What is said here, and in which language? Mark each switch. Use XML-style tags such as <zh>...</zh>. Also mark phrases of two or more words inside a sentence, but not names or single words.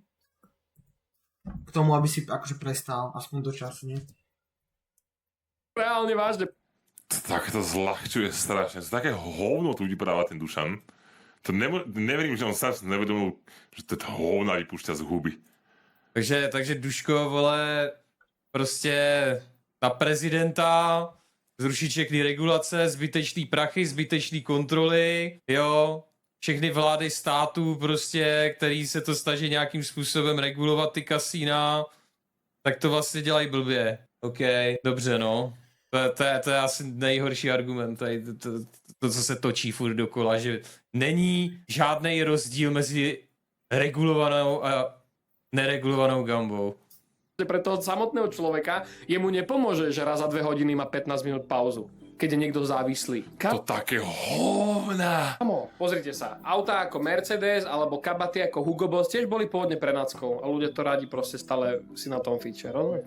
<sk>K tomu, aby si akože prestal, aspoň dočasne. Reálne vážne. Tak to zľahčuje strašne. Také hovno tu vypadáva ten Dušan. To neverím, že on sa nevedomil, že to hovna vypúšťa z huby. Takže Duško,</sk> <cs>vole, prostě na prezidenta, zrušit všechny regulace, zbytečný prachy, zbytečný kontroly, jo, všechny vlády států prostě, který se to snaží nějakým způsobem regulovat ty kasína, tak to vlastně dělají blbě. OK, dobře no. To je asi nejhorší argument, tady to, co se točí furt dokola, že není žádný rozdíl mezi regulovanou a neregulovanou gambou.</cs> <sk>Pre toho samotného človeka jemu nepomôže, že raz za 2 hodiny má 15 minút pauzu, keď je niekto závislý. To také hovna. Kamo, pozrite sa, autá ako Mercedes alebo kabaty ako Hugo Boss tiež boli pôvodne prenáckou a ľudia to radi proste stále si na tom fíče, rozumieš?</sk>